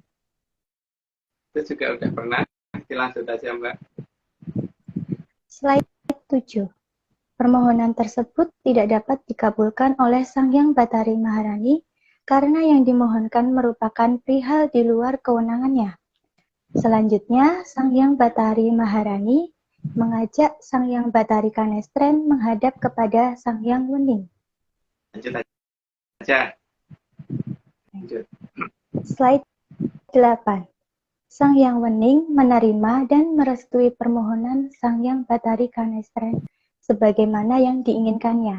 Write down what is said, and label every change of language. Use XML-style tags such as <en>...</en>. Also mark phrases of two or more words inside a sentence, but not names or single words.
<id>Itu juga udah pernah. Dilanjut aja, Mbak. Slide 7. Permohonan tersebut tidak dapat dikabulkan oleh Sang Hyang Bathari Maharani karena yang dimohonkan merupakan perihal di luar kewenangannya. Selanjutnya, Sang Hyang Bathari Maharani mengajak Sang Hyang Bathari Kanestren menghadap kepada Sang Hyang Wening. Lanjut aja. Lanjut. Slide 8. Sang Hyang Wening menerima dan merestui permohonan Sang Hyang Bathari Kanestren sebagaimana yang diinginkannya.</id>